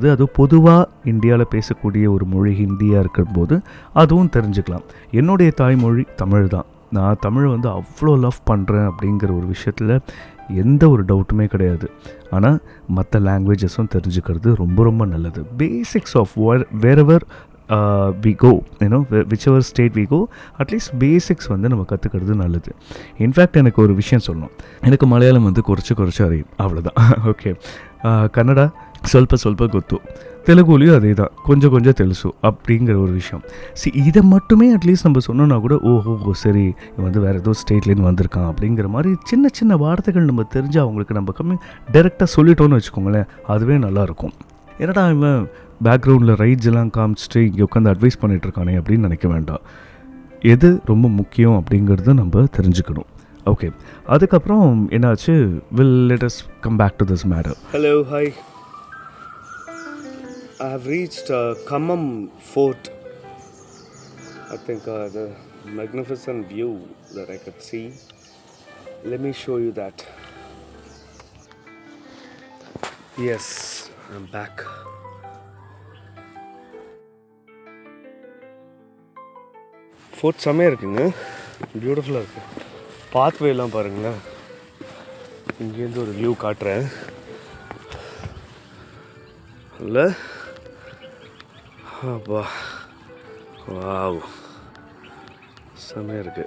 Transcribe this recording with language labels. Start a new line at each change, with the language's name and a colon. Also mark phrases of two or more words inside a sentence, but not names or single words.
Tamil: அதுவும் பொதுவாக இந்தியாவில் பேசக்கூடிய ஒரு மொழி ஹிந்தியாக இருக்கும்போது அதுவும் தெரிஞ்சுக்கலாம். என்னுடைய தாய்மொழி தமிழ் தான். நான் தமிழ் வந்து அவ்வளோ லவ் பண்ணுறேன் அப்படிங்கிற ஒரு விஷயத்தில் எந்த ஒரு டவுட்டுமே கிடையாது. ஆனால் மற்ற லாங்குவேஜஸும் தெரிஞ்சுக்கிறது ரொம்ப ரொம்ப நல்லது.
English: basics of wherever we go, whichever state we go,
Tamil: அட்லீஸ்ட் பேசிக்ஸ் வந்து நம்ம கற்றுக்கிறது நல்லது. இன்ஃபேக்ட் எனக்கு ஒரு விஷயம் சொல்லணும், எனக்கு மலையாளம் வந்து
Malayalam: കുറച്ച് അറിയും,
Tamil: அவ்வளோதான். ஓகே, கன்னடா
Kannada: ಸ್ವಲ್ಪ ಗೊತ್ತು,
Tamil: தெலுங்குலையும் அதே தான், கொஞ்சம் தெலுசு அப்படிங்கிற ஒரு விஷயம். இதை மட்டுமே அட்லீஸ்ட் நம்ம சொன்னோன்னா கூட ஓஹோ சரி இவன் வந்து வேறு ஏதோ ஸ்டேட்லேருந்து வந்திருக்கான் அப்படிங்கிற மாதிரி சின்ன வார்த்தைகள் நம்ம தெரிஞ்சு அவங்களுக்கு நம்ம டைரெக்டாக சொல்லிட்டோன்னு வச்சுக்கோங்களேன், அதுவே நல்லாயிருக்கும். என்னடா இவன் பேக்ரவுண்டில் ரைட்ஸ் எல்லாம் காமிச்சிட்டு இங்கே உட்காந்து அட்வைஸ் பண்ணிகிட்ருக்கானே அப்படின்னு நினைக்க வேண்டாம். எது ரொம்ப முக்கியம் அப்படிங்கிறத நம்ம தெரிஞ்சுக்கணும். ஓகே, அதுக்கப்புறம் என்னாச்சு,
English: let us come back to this matter. Hello, hi. I have reached Khammam Fort. I think the magnificent view that I could see. Let me show you that. Yes, I'm back.
Tamil: ஃபோர்ட் செம்மையாக இருக்குங்க, பியூட்டிஃபுல்லாக இருக்குது. பாத்வேலாம் பாருங்களேன். இங்கேருந்து ஒரு வியூ காட்டுறேன். இல்லை அப்பா, வாவ், செம்மையாக இருக்குது.